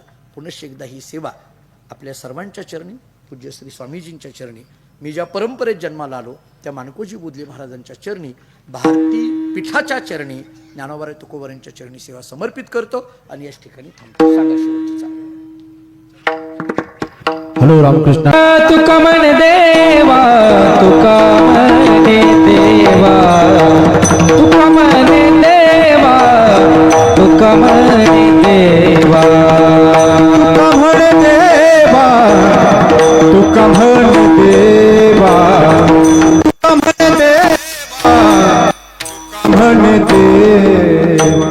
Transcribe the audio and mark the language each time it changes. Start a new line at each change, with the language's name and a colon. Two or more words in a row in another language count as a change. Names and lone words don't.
Marathi: पुनश्च एकदा ही सेवा आपल्या सर्वांच्या चरणी, पूज्य श्री स्वामीजींच्या चरणी, मी ज्या परंपरेत जन्माला आलो त्या मानकोजी बुदले महाराजांच्या चरणी, भारती पीठाच्या चरणी, ज्ञानोबा तुकोबारांच्या चरणी सेवा समर्पित करतो आणि याच ठिकाणी थांबतो. सांगा शेवटची चाल. हॅलो रामकृष्ण. तुका मन देवा, तुका मन देवा, तुका मन देवा, तुका मन देवा, तुका म्हण देवा, तुका म्हण देवा, तुका म्हण देवा, म्हण देवा,